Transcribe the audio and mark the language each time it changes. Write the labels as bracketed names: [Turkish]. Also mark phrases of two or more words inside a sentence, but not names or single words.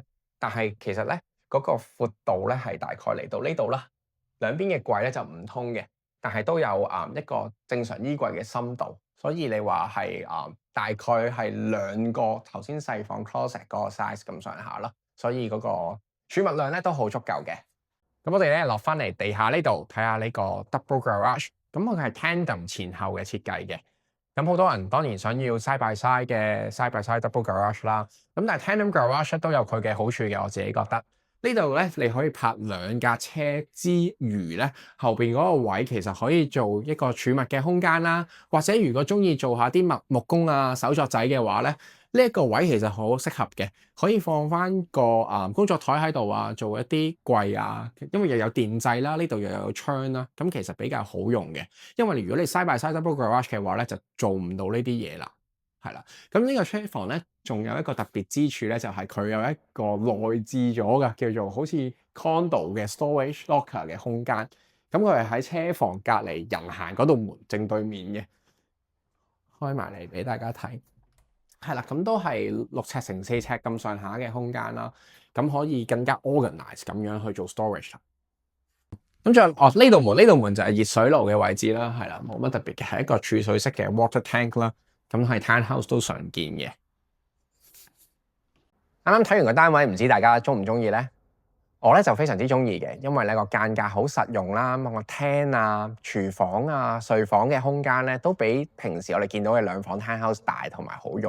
[Cantonese] 但係其實咧嗰個闊度咧係大概嚟到呢度啦，兩邊嘅櫃咧就唔通嘅，但係都有一個正常衣櫃嘅深度，所以你話係大概係2個頭先細房 closet 嗰個 size 咁上下啦，所以嗰個儲物量咧都好足夠嘅。咁我哋咧落翻嚟地下呢度睇下呢個 [English] double garage。 [Cantonese] 咁佢係 tandem 前後嘅設計嘅，咁好多人當然想要 [English] side by side [Cantonese] 嘅 [English] side by side double garage [Cantonese] 啦。咁但係 [English] tandem garage [Cantonese] 都有佢嘅好處嘅，我自己覺得呢度咧你可以泊2架車之餘咧，後邊嗰個位其實可以做一個儲物嘅空間啦，或者如果中意做下啲木工啊、手作仔嘅話咧，呢一個位其實好適合嘅，可以放翻個工作台喺度啊，做一啲櫃啊，因為又有電掣啦，呢度又有窗啦，咁其實比較好用嘅。因為如果你 [English] side by side double garage [Cantonese] 嘅話咧，就做唔到呢啲嘢啦，係啦。咁呢個車房咧，仲有一個特別之處咧，就係佢有一個內置咗嘅，叫做好似 condo 嘅 [English] storage locker [Cantonese] 嘅空間。咁佢係喺車房隔離人行嗰道門正對面嘅，開埋嚟俾大家睇。係啦，咁都係6尺乘4尺咁上下嘅空間啦，咁可以更加 organize 咁樣去做 storage 啦。咁仲有呢道門就係熱水爐嘅位置啦，係啦，冇乜特別嘅，係一個儲水式嘅 [English] water tank [Cantonese] 啦。咁係 townhouse 都常見嘅。啱啱睇完個單位，唔知大家中唔中意咧？我咧就非常之中意嘅，因為咧個間隔好實用啦，個廳啊、廚房啊、睡房嘅空間咧，都比平時我哋見到嘅2房 townhouse 大同埋好用。